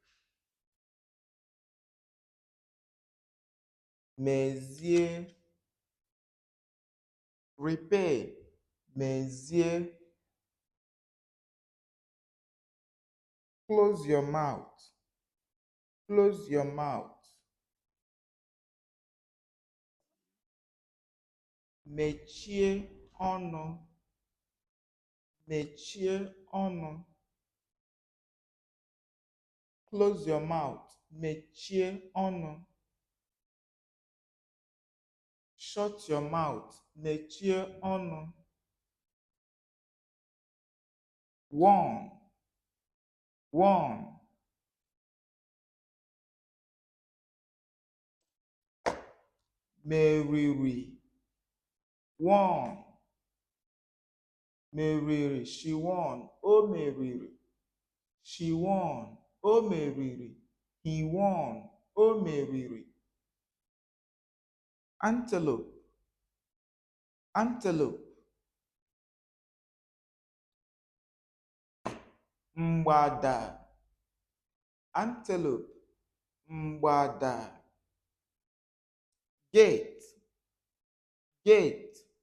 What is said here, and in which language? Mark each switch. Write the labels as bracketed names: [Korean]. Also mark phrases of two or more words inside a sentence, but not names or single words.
[Igbo] Mezie, repair, mezie. [English] Close your mouth, close your mouth. [Igbo] Mechie ọnụ, mechie ọnụ. [English] Close your mouth, [Igbo] mechie ọnụ. [English] Shut your mouth, [Igbo] mechie ọnụ. [English] One, one. [Igbo] Meriri, one. [English] Meriri, she won. [Igbo] O meriri, [English] she won. [Igbo] O meriri, [English] he won. [Igbo] O meriri. [English] Antelope, antelope. [Igbo] Mgbada, antelope. [English] Mgbada. Gate, gate.